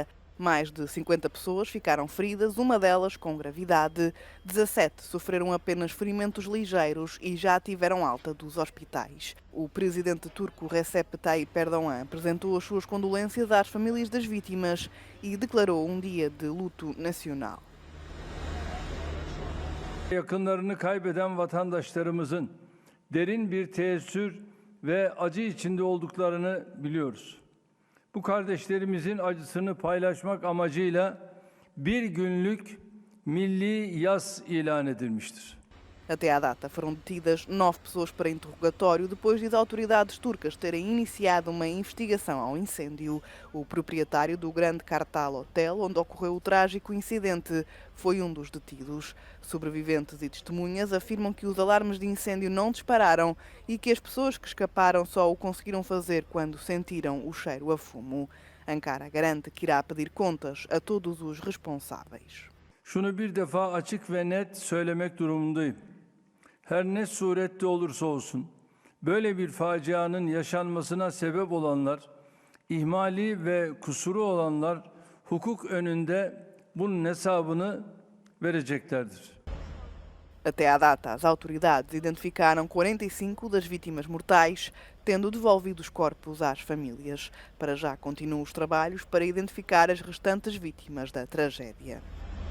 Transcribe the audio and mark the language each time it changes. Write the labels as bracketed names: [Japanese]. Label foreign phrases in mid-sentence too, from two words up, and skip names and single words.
[Portuguese] Mais de 50 pessoas ficaram feridas, uma delas com gravidade. 17 sofreram apenas ferimentos ligeiros e já tiveram alta dos hospitais. O presidente turco Recep Tayyip Erdogan apresentou as suas condolências às famílias das vítimas e declarou um dia de luto nacional. [Turkish] Yakınlarını kaybeden vatandaşlarımızın derin bir teessür ve acı içinde olduklarını biliyoruz. Bu kardeşlerimizin acısını paylaşmak amacıyla bir günlük milli yas ilan edilmiştir. [Portuguese] Até à data foram detidas 9 pessoas para interrogatório depois de as autoridades turcas terem iniciado uma investigação ao incêndio. O proprietário do Grande Kartal Hotel, onde ocorreu o trágico incidente, foi um dos detidos. Sobreviventes e testemunhas afirmam que os alarmes de incêndio não dispararam e que as pessoas que escaparam só o conseguiram fazer quando sentiram o cheiro a fumo. Ankara garante que irá pedir contas a todos os responsáveis. [Turkish] Şunu bir defa açık ve net söylemek durumundayım. Her ne surette olursa olsun, böyle bir facianın yaşanmasına sebep olanlar, ihmali ve kusuru olanlar hukuk önünde bunun hesabını vereceklerdir. [Portuguese] Até à data, as autoridades identificaram 45 das vítimas mortais, tendo devolvido os corpos às famílias. Para já continuam os trabalhos para identificar as restantes vítimas da tragédia.